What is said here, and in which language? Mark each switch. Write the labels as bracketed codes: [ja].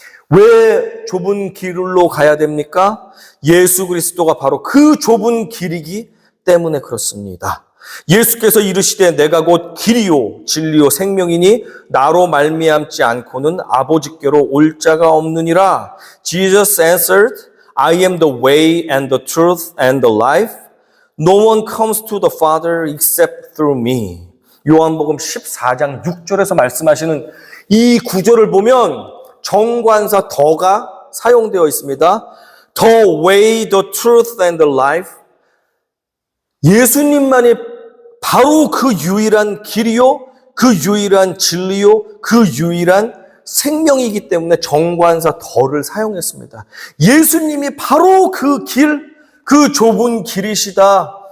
[ko] 왜 좁은 길로 가야 됩니까? 예수 그리스도가 바로 그 좁은 길이기 때문에 그렇습니다. 예수께서 이르시되 내가 곧 길이요 진리요 생명이니 나로 말미암지 않고는 아버지께로 올 자가 없느니라. [en] Jesus answered, I am the way and the truth and the life. No one comes to the Father except through me. [ko] 요한복음 14장 6절에서 말씀하시는 이 구절을 보면 정관사 더가 사용되어 있습니다. [en] The way, the truth and the life. [ko] 예수님만이 바로 그 유일한 길이요, 그 유일한 진리요, 그 유일한 생명이기 때문에 정관사 더를 사용했습니다. 예수님이 바로 그 길, 그 좁은 길이시다.